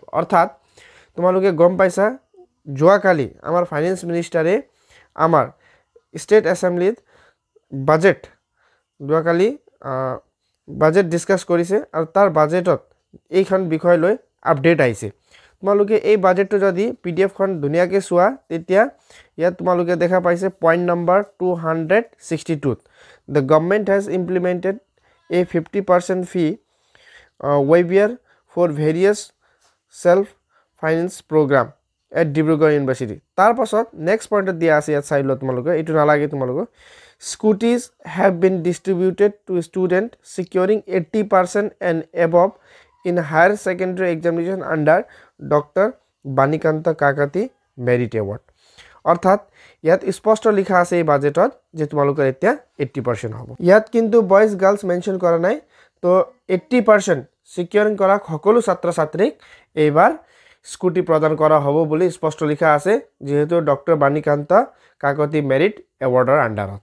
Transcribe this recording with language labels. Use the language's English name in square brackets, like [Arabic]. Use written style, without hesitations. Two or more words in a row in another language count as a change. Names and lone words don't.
[Assamese] অৰ্থাৎ তোমালোকে গম পাইছা যোৱাকালি আমাৰ [English] finance ministere [Assamese] আমাৰ [English] state assemblyt [Assamese] বাজেট যোৱাকালি [English] budget discuss [Assamese] কৰিছে আৰু তাৰ বাজেটত এইখন বিষয় লৈ আপডেট আহিছে। তোমালোকে এই বাজেটটো যদি পিডিএফ খন ধুনিয়াকে চোৱা তেতিয়া ইয়াত তোমালোকে দেখা পাইছে [English] point number [Assamese] 262 [English] the government has implemented a 50% fee waiver for various self finance program at Dibrugarh University। [Assamese] তাৰ পাছত [English] next pointt [Assamese] দিয়া আছে ইয়াত চাই ল তোমালোকে, এইটো নালাগে তোমালোকে। [English] Scooties have been distributed to students securing 80% and above in higher secondary examination under Dr. Banikanta Kakati Merit Award। [Assamese] অৰ্থাৎ ইয়াত স্পষ্ট লিখা আছে এই বাজেটত যে তোমালোকৰ এতিয়া 80% হ'ব। ইয়াত কিন্তু [English] boys girls mention [Assamese] কৰা নাই, তো 80% সিকিউৰিং কৰা সকলো ছাত্ৰ-ছাত্ৰীক এইবাৰ স্কুটি প্ৰদান কৰা হ'ব বুলি স্পষ্ট লিখা আছে, যেহেতু ডক্টৰ বাণীকান্ত কাকতি [English] merit awardr undert.